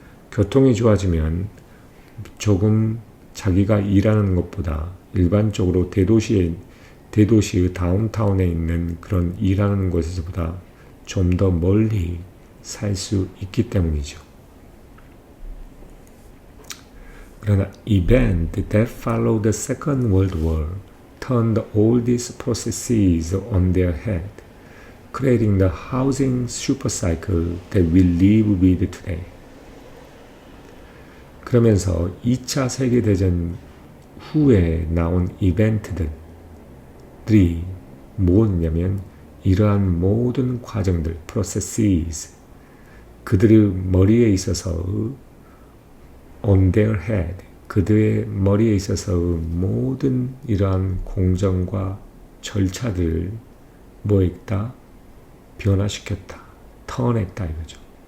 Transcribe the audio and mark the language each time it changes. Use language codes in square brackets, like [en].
[ko] 교통이 좋아지면 조금 자기가 일하는 것보다 일반적으로 대도시의 다운타운에 있는 그런 일하는 곳에서보다 좀 더 멀리 살 수 있기 때문이죠. [en] 그러나 event that followed the Second World War turned all these processes on their head, creating the housing supercycle that we live with today. [ko] 그러면서 2차 세계대전 후에 나온 이벤트들이 뭐냐면 이러한 모든 과정들, processes, 그들의 머리에 있어서 [en] on their head, [ko] 그들의 머리에 있어서 모든 이러한 공정과 절차들을 뭐했다? 변화시켰다. 턴했다 이거죠.